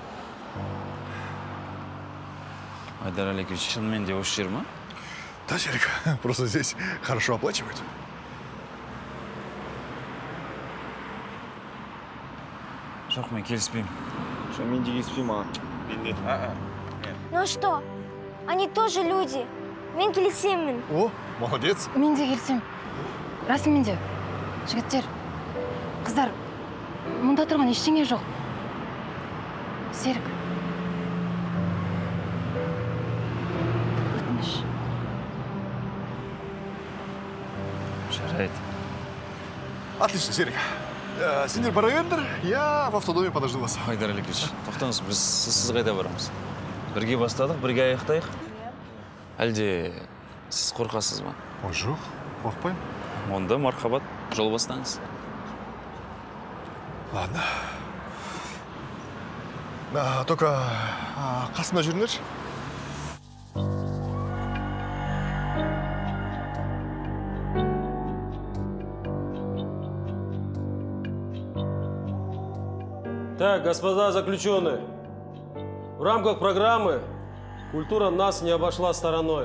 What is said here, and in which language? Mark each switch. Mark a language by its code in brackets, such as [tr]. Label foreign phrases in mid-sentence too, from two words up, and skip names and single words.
[kk] Айдар Алекович, шынымен де осы жер ма? [ru] Да, Серик, просто здесь хорошо оплачивают. [kk] Жоқ, мен келіспеймін. Что, мен де келіспеймін, [ru] Ну что, они тоже люди. [kk] Мен келісемін. О, молодец. Мен де келсем. Расымен де. Жігіттер, қыздар, мұнда тұрған ештеңе жоқ. Серік. Өтініш. Жарайды. Отлично, Серик. Сендер бара беріңдер, [ru] я в автодоме подожду вас. [kk] Айдар Алекович, тоқтаңыз, біз сіз қайда барамыз? Бірге бастадық, бірге аяқтайық. Әлде сіз қорқасыз ба? Ой, жоқ, қорқпаймын. Онда мархабат, жол бастаңыз. Ладно. Только қасымда жүріңдерші. [ru] Так, господа заключенные, в рамках программы «Культура нас не обошла стороной».